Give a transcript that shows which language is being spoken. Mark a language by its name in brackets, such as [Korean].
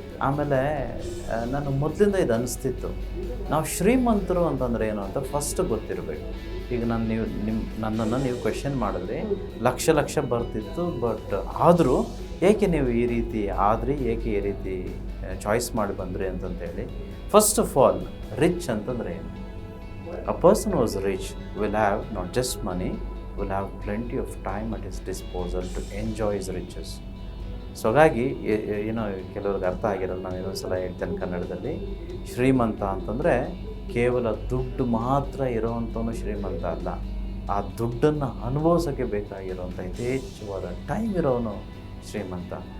[Kannada] ಆಮೇಲೆ ನಾನು ಮೊದಲಿಂದ ಇದು ಅನಿಸ್ತಿತ್ತು, ನಾವು ಶ್ರೀಮಂತರು ಅಂತಂದರೆ ಏನು ಅಂತ ಫಸ್ಟ್ ಗೊತ್ತಿರಬೇಕು. ಈಗ ನನ್ನನ್ನು ನೀವು ಕ್ವೆಶನ್ ಮಾಡಿದ್ರಿ, ಲಕ್ಷ ಬರ್ತಿತ್ತು, ಬಟ್ ಆದರೂ ಏಕೆ ನೀವು ಈ ರೀತಿ ಆದ್ರಿ, ಏಕೆ ಈ ರೀತಿ ಚಾಯ್ಸ್ ಮಾಡಿ ಬಂದ್ರಿ ಅಂತಂತೇಳಿ. [English] first of all, [Kannada] ರಿಚ್ ಅಂತಂದರೆ ಏನು? [English] A person who is rich will have not just money, will have plenty of time at his disposal to enjoy his riches. [Kannada] So ಹಾಗಾಗಿ ಏನೋ ಕೆಲವ್ರಿಗೆ ಅರ್ಥ ಆಗಿರಲ್ಲ, ನಾನು ಇನ್ನೊಂದ್ಸಲ ಹೇಳ್ತೇನೆ ಕನ್ನಡದಲ್ಲಿ. ಶ್ರೀಮಂತ ಅಂತಂದರೆ ಕೇವಲ ದುಡ್ಡು ಮಾತ್ರ ಇರೋವಂಥವನು ಶ್ರೀಮಂತ ಅಲ್ಲ, ಆ ದುಡ್ಡನ್ನು ಅನುಭವಿಸೋಕ್ಕೆ ಬೇಕಾಗಿರೋವಂಥ ಯಥೇಚ್ಛವಾದ ಟೈಮ್ ಇರೋನು ಶ್ರೀಮಂತ.